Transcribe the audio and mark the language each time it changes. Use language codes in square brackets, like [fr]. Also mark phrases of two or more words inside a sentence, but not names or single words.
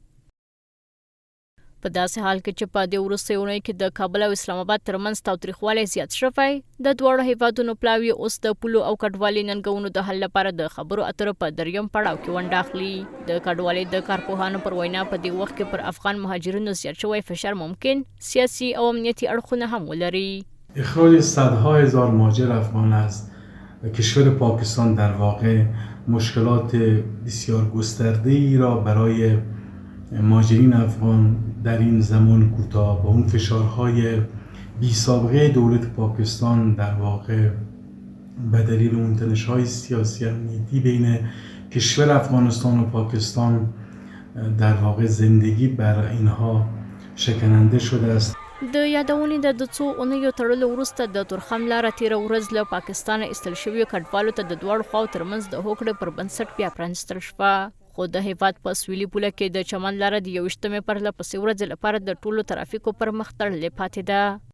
[ps] په داسې حال کې چې په دې وروستۍ اونۍ کې د کابل او اسلام آباد ترمنځ تاوتریخوالی زیات شوی، د دواړو هیوادونو پلاوي اوس د پولو او کډوالۍ ننګونو د حل لپاره د خبرو اترو په دریم پړاو کې ونډه اخلي. د کډوالۍ د کارپوهانو پر وینا په دې وخت کې پر افغان مهاجرینو زیات شوی فشار ممکن سیاسي او امنیتي اړخونه هم ولري. [fa] اخراج صدها هزار مهاجر افغان از کشور پاکستان در واقع مشکلات بسیار گسترده‌ای را برای مهاجرین افغان در این زمان کوتاه با اون فشارهای بی سابقه دولت پاکستان در واقع به دلیل اون تنش‌های سیاسی امنیتی بین کشور افغانستان و پاکستان در واقع زندگی بر اینها شکننده شده است. [ps] د یادونې د 2 اونیو تړلو وروسته د تورخم لاره تېره ورځ له پاکستانه ایستل شویو کډوالو ته د دواړو خواو ترمنځ د هوکړې پر بنسټ بیا پرانیستل شوه. خو د هیواد په سویلي پوله کې د چمن لاره د 21مې پرله پسې ورځې لپاره د ټولو ترافیکو پر مخ تړلې پاتې ده.